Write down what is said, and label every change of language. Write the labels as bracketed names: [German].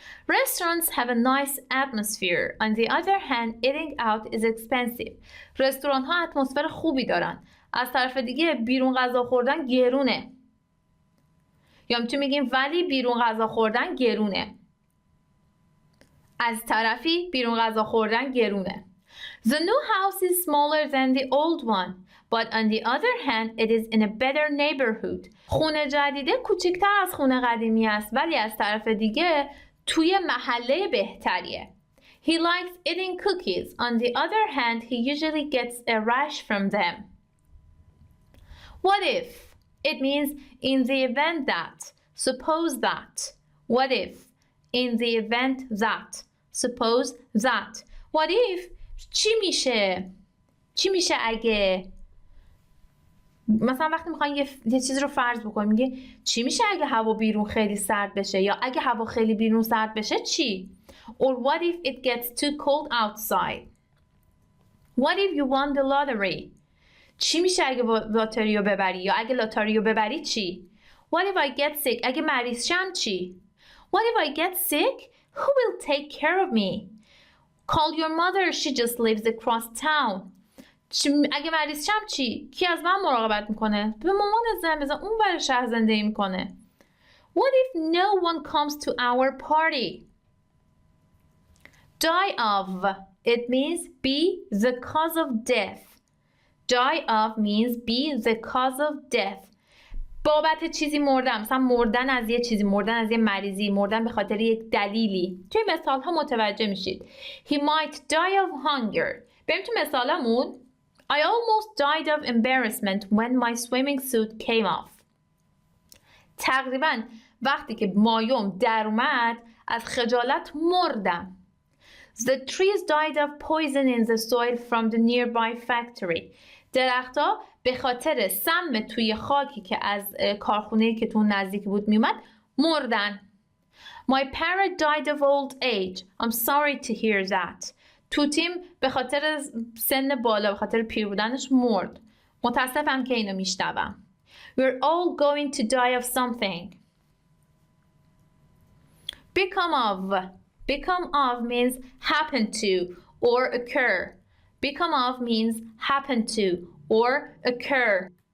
[English] Restaurants have a nice atmosphere. On the other hand, eating out is expensive. [Persian] رستوران ها اتمسفر خوبی دارن. از طرف دیگه بیرون غذا خوردن گرونه. یا میتونیم بگیم ولی بیرون غذا خوردن گرونه. از طرفی بیرون غذا خوردن گرونه. [English] The new house is smaller than the old one, but on the other hand, it is in a better neighborhood. [Persian] خونه جدیده کوچکتر از خونه قدیمی است، ولی از طرف دیگه توی محله بهتریه. [English] He likes eating cookies. On the other hand, he usually gets a rash from them. What if? It means in the event that. Suppose that. What if? In the event that. Suppose that. What if? [Persian] چی میشه؟ چی میشه اگه؟ مثلا وقتی میخواین یه چیزی رو فرض بکنیم میگه چی میشه اگه هوا بیرون خیلی سرد بشه، یا اگه هوا خیلی بیرون سرد بشه چی؟ [English] Or what if it gets too cold outside? What if you won the lottery? [Persian] چی میشه اگه لاتاری رو ببری، یا اگه لاتاری رو ببری چی؟ [English] What if I get sick? [Persian] اگه مریض شم چی؟ [English] What if I get sick? Who will take care of me? Call your mother, she just lives across town. [Persian] اگه مریض شم چی؟ کی از من مراقبت میکنه؟ به مامانت زنگ بزن، اون برای شهر زندگی میکنه. [English] What if no one comes to our party? Die of. It means be the cause of death. Die of means be the cause of death. [Persian] بابت چیزی مردم، مثلا مردن از یه چیزی، مردن از یه مریضی، مردن به خاطر یک دلیلی. توی مثال ها متوجه میشید. [English] He might die of hunger. [Persian] بریم تو مثالمون. [English] I almost died of embarrassment when my swimming suit came off. [Persian] تقریبا وقتی که مایوم در اومد از خجالت مردم. [English] The trees died of poison in the soil from the nearby factory. [Persian] درختها به خاطر سم توی خاکی که از کارخونه‌ای که تو نزدیک بود میومد مردن. [English] My parrot died of old age. I'm sorry to hear that. [Persian] توتیم به خاطر سن بالا، به خاطر پیر بودنش مرد. متاسفم که اینو میشنوم. [English] We're all going to die of something. Become of. Become of means happen to or occur. Become of means happen to or occur.